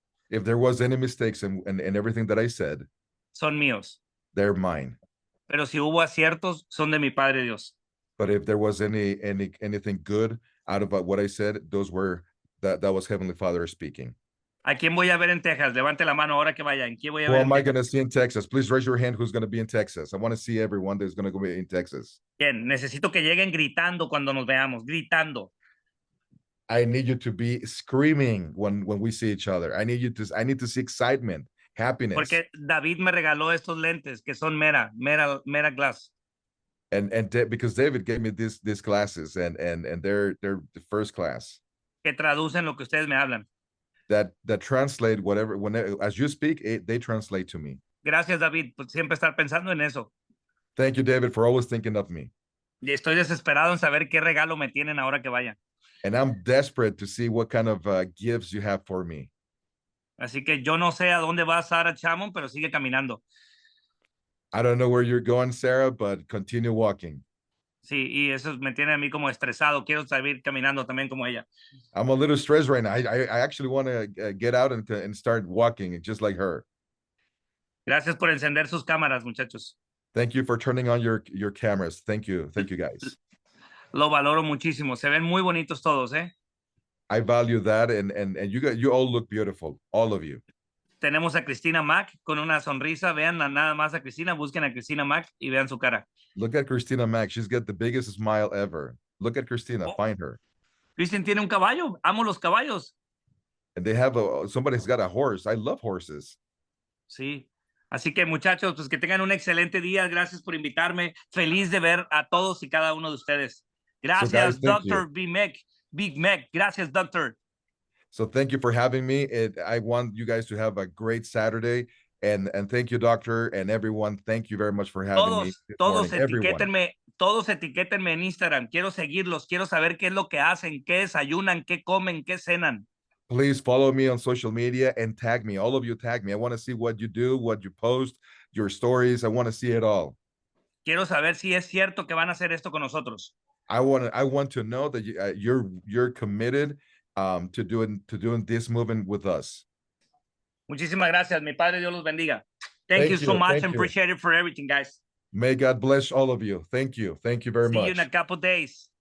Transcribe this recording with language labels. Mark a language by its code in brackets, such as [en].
[en] if there was any mistakes in everything that I said, [es] son míos. [en] They're mine. [es] Pero si hubo aciertos, son de mi Padre Dios. [en] But if there was anything good out of what I said, that was Heavenly Father speaking. [es] ¿A quién voy a ver en Texas? Levante la mano ahora que vayan. ¿Quién voy a [en] Who [es] ver [en] am I going to see in Texas? Please raise your hand who's going to be in Texas. I want to see everyone that's going to be in Texas. [es] Bien, necesito que lleguen gritando cuando nos veamos, gritando. [en] I need you to be screaming when we see each other. I need to see excitement, happiness. [es] Porque David me regaló estos lentes que son mera glass. [en] And because David gave me these glasses and they're the first class. [es] Que traducen lo que ustedes me hablan. [en] That translate whatever, as you speak, they translate to me. [es] Gracias, David, por siempre estar pensando en eso. [en] Thank you, David, for always thinking of me. [es] Y estoy desesperado en saber qué regalo me tienen ahora que vayan. [en] And I'm desperate to see what kind of gifts you have for me. [es] Así que yo no sé a dónde va Sarah Chamon, pero sigue caminando. [en] I don't know where you're going, Sarah, but continue walking. [es] Sí, y eso me tiene a mí como estresado. Quiero seguir caminando también como ella. [en] I'm a little stressed right now. I actually want to get out and start walking just like her. [es] Gracias por encender sus cámaras, muchachos. [en] Thank you for turning on your cameras. Thank you, guys. [es] Lo valoro muchísimo. Se ven muy bonitos todos, ¿eh? [en] I value that, and you all look beautiful, all of you. [es] Tenemos a Cristina Mack con una sonrisa. Vean nada más a Cristina, busquen a Cristina Mack y vean su cara. [en] Look at Cristina Mack. She's got the biggest smile ever. Look at Cristina. Find her. [es] Kristen tiene un caballo. Amo los caballos. [en] And they have somebody's got a horse. I love horses. [es] Sí. Así que, muchachos, pues que tengan un excelente día. Gracias por invitarme. Feliz de ver a todos y cada uno de ustedes. Gracias, [en] so guys, [es] Dr. Big Mac. Gracias, Doctor. [en] So thank you for having me. I want you guys to have a great Saturday. And thank you, Doctor, and everyone. Thank you very much for having me. [es] Todos etiquétenme en Instagram. Quiero seguirlos. Quiero saber qué es lo que hacen, qué desayunan, qué comen, qué cenan. [en] Please follow me on social media and tag me. All of you tag me. I want to see what you do, what you post, your stories. I want to see it all. [es] Quiero saber si es cierto que van a hacer esto con nosotros. [en] I want to know that you're committed to doing this movement with us. [es] Muchísimas gracias. Mi Padre Dios los bendiga. [en] Thank you so much and appreciate it for everything, guys. May God bless all of you. Thank you. Thank you very much. See you in a couple days.